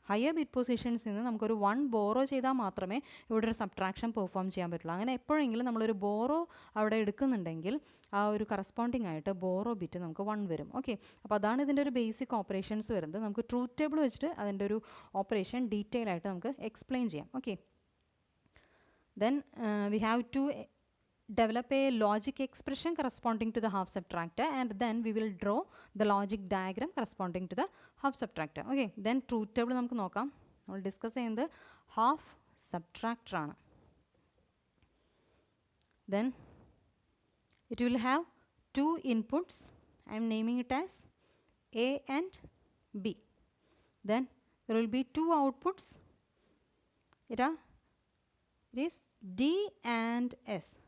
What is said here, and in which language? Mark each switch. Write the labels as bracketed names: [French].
[Malayalam] Higher bit പൊസിഷൻസിൽ നിന്ന് നമുക്കൊരു 1 borrow ചെയ്താൽ മാത്രമേ ഇവിടെ ഒരു സബ്ട്രാക്ഷൻ പെർഫോം ചെയ്യാൻ പറ്റുള്ളൂ. അങ്ങനെ എപ്പോഴെങ്കിലും നമ്മളൊരു ബോറോ അവിടെ എടുക്കുന്നുണ്ടെങ്കിൽ ആ ഒരു കറസ്പോണ്ടിങ് ആയിട്ട് ബോറോ ബിറ്റ് നമുക്ക് 1 വരും. ഓക്കെ, അപ്പോൾ അതാണ് ഇതിൻ്റെ ഒരു ബേസിക് ഓപ്പറേഷൻസ് വരുന്നത്. നമുക്ക് ട്രൂത്ത് ടേബിൾ വെച്ചിട്ട് അതിൻ്റെ ഒരു ഓപ്പറേഷൻ ഡീറ്റെയിൽ ആയിട്ട് നമുക്ക് എക്സ്പ്ലെയിൻ ചെയ്യാം. [English] Okay, then we have to develop a logic expression corresponding to the half subtractor, and then we will draw the logic diagram corresponding to the half subtractor. [Malayalam] Okay, then truth table നമുക്ക് നോക്കാം. നമ്മൾ discuss ചെയ്യുന്നത് half subtractor ആണ്. [English] Then it will have two inputs. I am naming it as A and B. Then there will be two outputs. It is D and S.